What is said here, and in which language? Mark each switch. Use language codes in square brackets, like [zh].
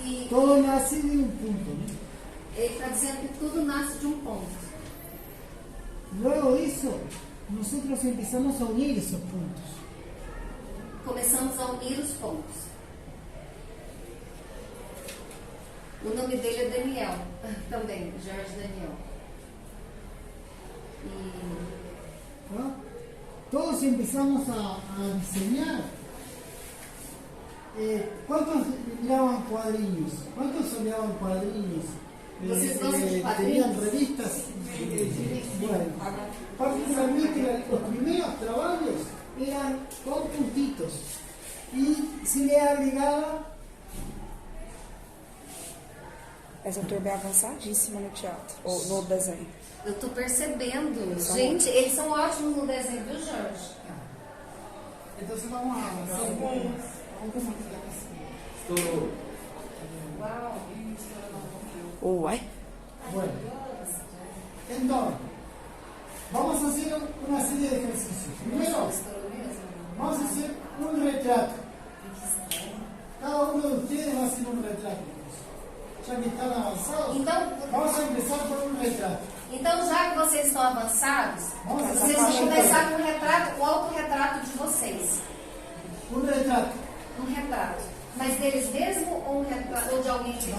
[es] Todo nasce de un punto, ¿no? [pt] ele está dizendo que tudo nasce de um ponto. [es] Luego de eso, nosotros empezamos a unir esos puntos. [pt] Começamos a unir os pontos. O nome dele é Daniel, também, Jorge Daniel. [es] ¿No? Todos empezamos a diseñar. ¿Cuántos miraban cuadrillos? ¿Cuántos soñaban cuadrillos? [pt] ¿Vocês gostam de quadrinhos? [es] Tenían revistas. Bueno, particularmente los primeros trabajos eran con puntitos y se le agregaba. [pt] Essa turma é avançadíssima no teatro, ou no desenho. Eu estou percebendo. Gente, eles são ótimos no desenho, viu, Jorge? [es] Entonces vamos a avanzar. Uai. Bueno, entonces, vamos a hacer una serie de ejercicios. Primero, vamos a hacer un retrato. Cada uno de ustedes va a hacer un retrato. Ya que están avanzados, vamos a empezar por un retrato. [pt] Então, já que vocês estão avançados, vocês vão começar com o retrato, o autorretrato de vocês. [es] Un retrato. [pt] Um retrato. Mas deles mesmo ou um retrato ou de alguém que eles